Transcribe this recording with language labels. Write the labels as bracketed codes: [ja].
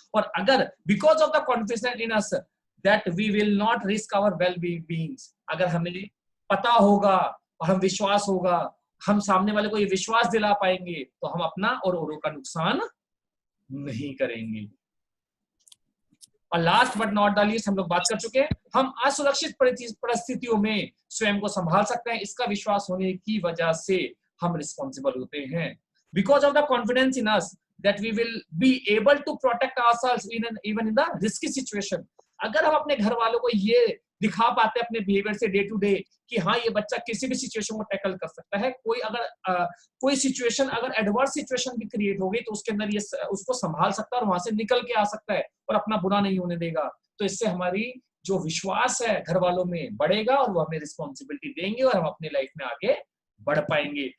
[hi] और अगर [en] because of the confidence in us that we will not risk our well beings, [hi] अगर हमें पता होगा और हम विश्वास होगा, हम सामने वाले को ये विश्वास दिला पाएंगे तो हम अपना और औरों का नुकसान नहीं करेंगे। और [en] last but not the least, [hi] हम लोग बात कर चुके हैं, हम असुरक्षित परिस्थितियों में स्वयं को संभाल सकते हैं, इसका विश्वास होने की वजह से हम रिस्पॉन्सिबल होते हैं। [en] Because of the confidence in us that we will be able to protect ourselves even in the risky situation। [hi] अगर हम अपने घर वालों को ये दिखा पाते हैं अपने बिहेवियर से डे टू डे कि हाँ ये बच्चा किसी भी सिचुएशन को टैकल कर सकता है, कोई अगर कोई सिचुएशन अगर एडवर्स सिचुएशन भी क्रिएट हो गई तो उसके अंदर ये उसको संभाल सकता है और वहां से निकल के आ सकता है और अपना बुरा नहीं होने देगा, तो इससे हमारी जो विश्वास है घर वालों में बढ़ेगा और वो हमें रिस्पॉन्सिबिलिटी देंगे और हम अपनी लाइफ में आगे बढ़ पाएंगे।